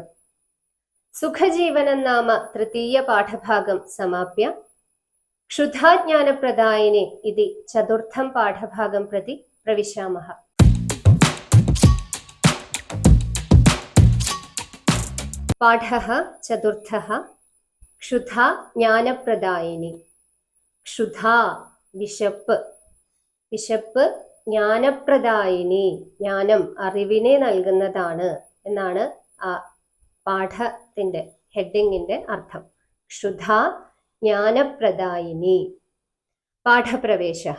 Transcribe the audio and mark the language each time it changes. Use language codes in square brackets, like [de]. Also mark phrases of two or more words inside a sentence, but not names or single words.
[sa] सुखजीवनं नाम तृतीयपाठभागं समाप्य क्षुधाज्ञानप्रदायिनी इति चतुर्थं पाठभागं प्रति प्रविशामः। पाठः चतुर्थः, क्षुधा ज्ञानप्रदायिनी। क्षुधा विशप्, [ml] വിശപ്പ് ജ്ഞാനപ്രദായിനി, ജ്ഞാനം അറിവിനെ നൽകുന്നതാണ് എന്നാണ് ആ പാഠത്തിന്റെ ഹെഡിങ്ങിന്റെ അർത്ഥം. [sa] ക്ഷുധ ജ്ഞാനപ്രദായിനി. പാഠപ്രവേശഃ.